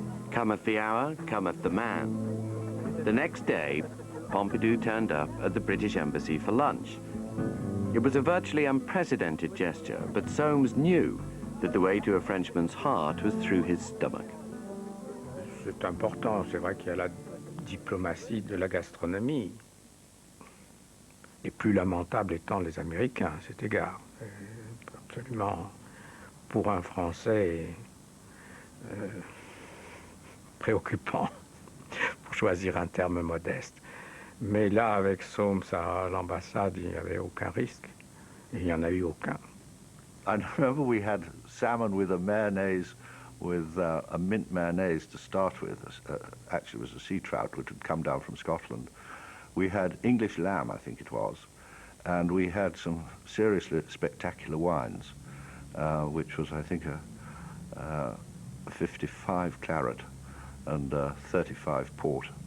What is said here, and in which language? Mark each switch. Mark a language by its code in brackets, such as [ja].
[en] Cometh the hour, cometh the man. The next day, Pompidou turned up at the British Embassy for lunch. It was a virtually unprecedented gesture, but Soames knew that the way to a Frenchman's heart was through his stomach. [fr] C'est important, c'est vrai qu'il y a la diplomatie de la gastronomie. Les plus lamentables étant les Américains à cet égard. Absolument, pour un Français, préoccupant, pour choisir un terme modeste. Mais là, avec Soames à l'ambassade, il n'y avait aucun risque. Et il n'y en a eu aucun. [en] I remember we had salmon with a mayonnaise, with a mint mayonnaise to start with. Actually, it was a sea trout which had come down from Scotland. We had English lamb, I think it was, and we had some seriously spectacular wines, which was, I think, a 55 claret and 35 port.